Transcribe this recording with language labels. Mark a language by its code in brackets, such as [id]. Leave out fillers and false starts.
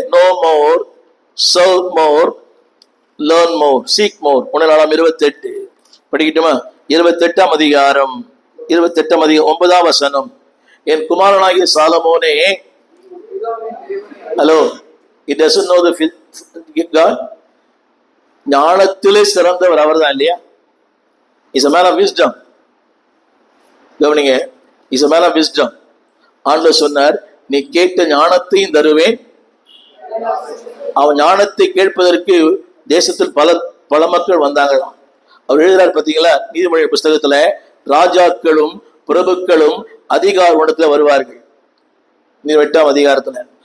[en] know more, serve more, learn more, seek more. [ta] 1 நாளாகமம் 28 படிக்கட்டுமா? 28ஆம் அதிகாரம் 9ஆம் வசனம். என் குமாரனாகிய சாலமோனே, hello, [en] he doesn't know the God. [ta] ஞானத்திலே சிறந்தவர் அவர் தான் இல்லையா? [en] He's a man of wisdom. [ta] கவனிங்க, [en] Is a man of wisdom. [ta] ஆண்டவர் சொன்னார், நீ கேட்ட ஞானத்தையும் தருவேன். அவன் ஞானத்தை கேட்பதற்கு தேசத்தில் பல பல மக்கள் வந்தாங்களாம். அவர் எழுதுறாரு பார்த்தீங்களா, நீதிமொழி புஸ்தகத்துல, ராஜாக்களும் பிரபுக்களும் அதிகார குணத்துல வருவார்கள். நீ 8ஆம் அதிகாரத்துல.